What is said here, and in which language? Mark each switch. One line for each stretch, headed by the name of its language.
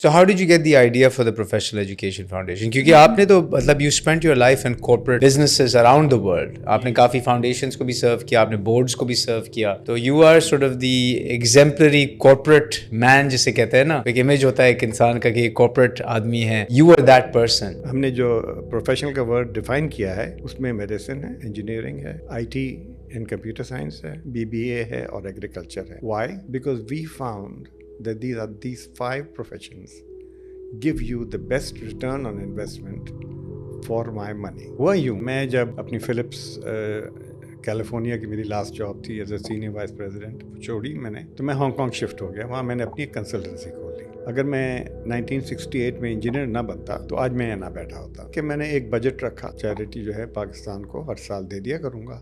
English: So how did you get the idea for the Professional Education Foundation?
Urdu: کیونکہ آپ نے تو مطلب
English: you spent your life in corporate businesses around the world.
Urdu: آپ نے کافی foundations کو بھی سرو کیا, آپ نے بورڈز کو بھی سرو کیا. تو
English: you are sort of the exemplary corporate man
Urdu: جسے کہتے ہیں نا, ایک امیج ہوتا ہے ایک انسان کا کہ یہ corporate آدمی ہے.
English: You are that person.
Urdu: ہم نے جو پروفیشنل کا ورڈ ڈیفائن کیا ہے اس میں میڈیسن ہے, انجینئرنگ ہے, I T and computer science ہے, BBA ہے اور ایگریکلچر ہے.
English: Why? Because we found that these 5 professions give you the best return on investment for my money.
Urdu: ہوا یوں, میں جب اپنی فلپس کیلیفورنیا کی میری لاسٹ جاب تھی as a senior vice president, چھوڑی میں نے, تو میں ہانگ کانگ شفٹ ہو گیا. وہاں میں نے اپنی کنسلٹنسی کھولی. اگر میں 1968 میں انجینئر نہ بنتا تو آج میں نہ بیٹھا ہوتا. کہ میں نے ایک بجٹ رکھا, چیریٹی جو ہے پاکستان کو ہر سال دے دیا کروں گا.